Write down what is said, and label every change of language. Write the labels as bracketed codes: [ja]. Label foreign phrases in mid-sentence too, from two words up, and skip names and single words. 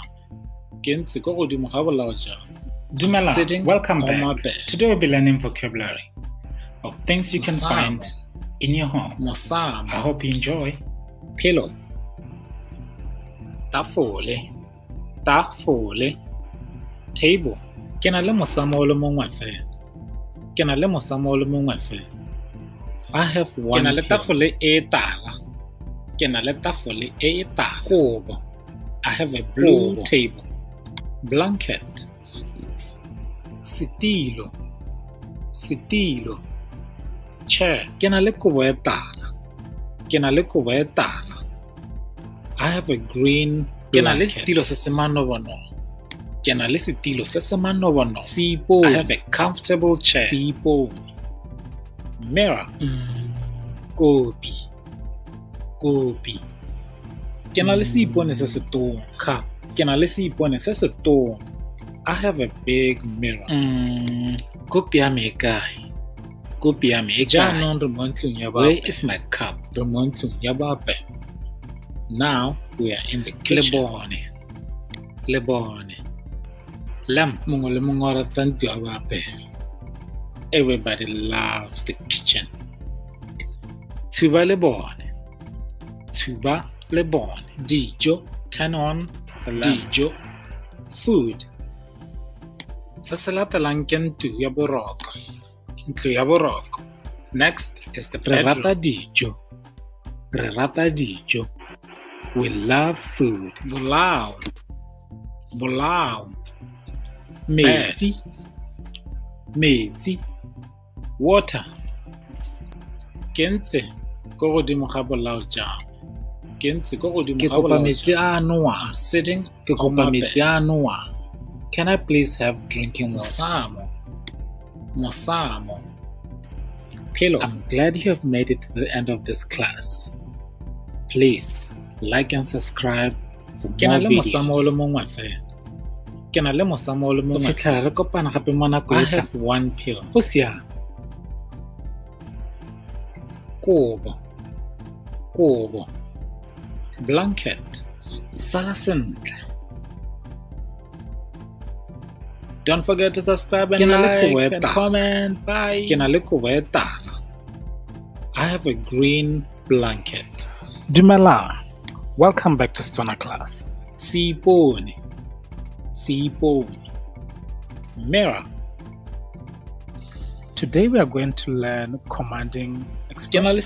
[tn] Ke ntse ko godimo ga bolao jang. Dumelang, [en] welcome back. Today we'll be learning vocabulary of things you can find in your home. Mosamo. I hope you enjoy. Pillow. [tn] Tafole. Tafole. [en] Table. [tn] Ke na le mosamo o le mongwe fela. Ke na le mosamo o le mongwe fela. [en] I have one. [tn] Ke na le tafole e tala. Ke na le tafole e tala. Kobo. [en] I have a blue table. Blanket. [tn] Setilo. Setilo. [en] Chair. [tn] Ke na le kobo e tala. Ke na le kobo e tala. [en] I have a green blanket. [tn] Ke na le setilo se se manobonobo. Ke na le setilo se se manobonobo. Seipone. [en] I have a comfortable chair. [tn] Seipone. Mirror. Kopi. Kopi. Ke na le seipone se se tona. [en] Cup. [tn] Ke na le seipone se se tona. [en] I have a big mirror. [tn] Kopi ya me e kae? Kopi ya me e kae? Jaanong re mo ntlong ya bape. [en] Where is my cup? [tn] Re mo ntlong ya bape. [en] Now we are in the kitchen. [tn] Lebone. Lebone. Lamp. Mongwe le mongwe o rata ntlo ya bape. [en] Everybody loves the kitchen. [tn] Thuba lebone. Thuba lebone. Dijo. [en] Turn on the lamp. [tn] Dijo. Food. Se se latelang ke ntlo ya boroko. Ntlo ya boroko. [en] Next is the bedroom. [tn] Re rata dijo. Re rata dijo. [en] We love food. [tn] Bolao. Bolao. Metsi. Metsi. Water. Ke ntse ko godimo ga bolao jang. Ke ntse ko godimo ga bolao. Ke kopa metsi a nowang. [en] I'm sitting. [tn] Ke kopa metsi a nowang. [en] Can I please have drinking water? [tn] Mosamo. Mosamo. [en] Pillow. I'm glad you have made it to the end of this class. Please like and subscribe for more videos. [tn] Ke na le mosamo o le mongwe. Go fitlhela re kopana gape mo nako e. [en] I have one pillow. [tn] Go siame. Kobo. Kobo. Blanket. Sala sentle. [en] Don't forget to subscribe and like and comment. Bye. [tn] Ke na le kobo e tala. [en] I have a green blanket. [tn] Dumelang. [en] Welcome back to Stoner Class. [tn] Seipone. Seipone. [en] Mirror. Today we are going to learn commanding expressions.